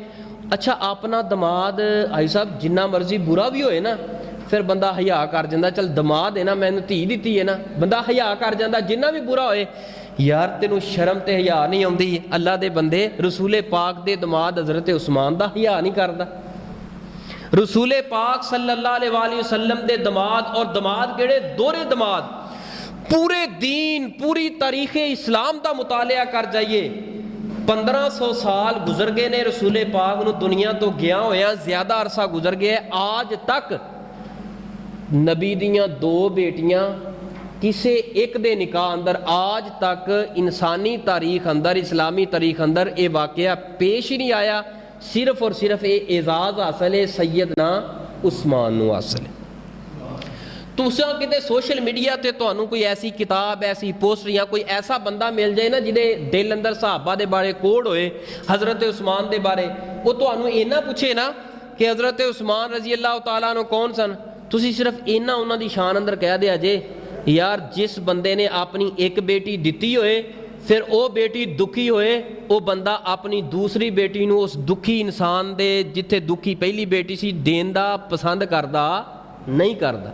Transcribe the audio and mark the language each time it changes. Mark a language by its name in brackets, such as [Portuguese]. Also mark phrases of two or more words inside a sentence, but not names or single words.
[Punjabi] ਅੱਛਾ, ਆਪਣਾ ਦਮਾਦ ਆਈ ਸਾਹਿਬ ਜਿੰਨਾ ਮਰਜ਼ੀ ਬੁਰਾ ਵੀ ਹੋਏ ਨਾ ਫਿਰ ਬੰਦਾ ਹਯਾ ਕਰ ਜਾਂਦਾ, ਚਲ ਦਮਾਦ ਹੈ ਨਾ, ਮੈਨੂੰ ਧੀ ਦਿੱਤੀ ਹੈ ਨਾ, ਬੰਦਾ ਹਯਾ ਕਰ ਜਾਂਦਾ ਜਿੰਨਾ ਵੀ ਬੁਰਾ ਹੋਏ। ਯਾਰ ਤੈਨੂੰ ਸ਼ਰਮ ਤੇ ਹਯਾ ਨਹੀਂ ਆਉਂਦੀ? ਅੱਲਾ ਦੇ ਬੰਦੇ, ਰਸੂਲੇ ਪਾਕ ਦੇ ਦਮਾਦ ਹਜ਼ਰਤ ਉਸਮਾਨ ਦਾ ਹਯਾ ਨਹੀਂ ਕਰਦਾ। ਰਸੂਲੇ ਪਾਕ [Arabic] صلى الله عليه وسلم [Punjabi] ਦੇ ਦਮਾਦ, ਔਰ ਦਮਾਦ ਕਿਹੜੇ? ਦੋਹਰੇ ਦਮਾਦ। ਪੂਰੇ ਦੀਨ ਪੂਰੀ ਤਾਰੀਖ ਇਸਲਾਮ ਦਾ ਮੁਤਾਲਿਆ ਕਰ ਜਾਈਏ, 1500 ਸਾਲ ਗੁਜ਼ਰ ਗਏ ਨੇ ਰਸੂਲੇ ਪਾਕ ਨੂੰ ਦੁਨੀਆ ਤੋਂ ਗਿਆ ਹੋਇਆ, ਜ਼ਿਆਦਾ ਅਰਸਾ ਗੁਜ਼ਰ ਗਿਆ। ਆਜ ਤੱਕ ਨਬੀ ਦੀਆਂ ਦੋ ਬੇਟੀਆਂ ਕਿਸੇ ਇੱਕ ਦੇ ਨਿਕਾਹ ਅੰਦਰ ਆਜ ਤੱਕ ਇਨਸਾਨੀ ਤਾਰੀਖ ਅੰਦਰ, ਇਸਲਾਮੀ ਤਾਰੀਖ ਅੰਦਰ ਇਹ ਵਾਕਿਆ ਪੇਸ਼ ਹੀ ਨਹੀਂ ਆਇਆ। ਸਿਰਫ਼ ਔਰ ਸਿਰਫ਼ ਯੇ ਏਜਾਜ਼ ਹਾਸਿਲ ਹੈ ਸੱਯਦਨਾ ਉਸਮਾਨ ਨੂੰ ਹਾਸਿਲ ਹੈ। ਤੁਸਾਂ ਕਿਤੇ [English] social media [Punjabi] ਤੇ ਤੁਹਾਨੂੰ ਕੋਈ ਐਸੀ ਕਿਤਾਬ, ਐਸੀ ਪੋਸਟਰ ਯਾ ਕੋਈ ਐਸਾ ਬੰਦਾ ਮਿਲ ਜਾਏ ਨਾ ਜਿਹਦੇ ਦਿਲ ਅੰਦਰ ਸਹਾਬਾ ਦੇ ਬਾਰੇ ਕੋਡ ਹੋਏ, ਹਜ਼ਰਤ ਉਸਮਾਨ ਦੇ ਬਾਰੇ, ਵੋ ਤੁਹਾਨੂੰ ਇੰਨਾ ਪੁੱਛੇ ਨਾ ਕਿ ਹਜ਼ਰਤ ਉਸਮਾਨ [Arabic] رضي الله تعالى عنه [Punjabi] ਕੌਣ ਸਨ, ਤੁਸੀਂ ਸਿਰਫ਼ ਇੰਨਾ ਉਨ੍ਹਾਂ ਦੀ ਸ਼ਾਨ ਅੰਦਰ ਕਹਿ ਦਿੱਤਾ ਜੇ ਯਾਰ ਜਿਸ ਬੰਦੇ ਨੇ ਅਪਣੀ ਇੱਕ ਬੇਟੀ ਦਿੱਤੀ ਹੋਏ ਫਿਰ ਵੋ ਬੇਟੀ ਦੁਖੀ ਹੋਏ, ਵੋ ਬੰਦਾ ਅਪਣੀ ਦੂਸਰੀ ਬੇਟੀ ਨੂੰ ਉਸ ਦੁਖੀ ਇਨਸਾਨ ਦੇ ਜਿੱਥੇ ਦੁਖੀ ਪਹਿਲੀ ਬੇਟੀ ਸੀ ਦੇਣ ਦਾ ਪਸੰਦ ਕਰਦਾ ਨਹੀਂ ਕਰਦਾ।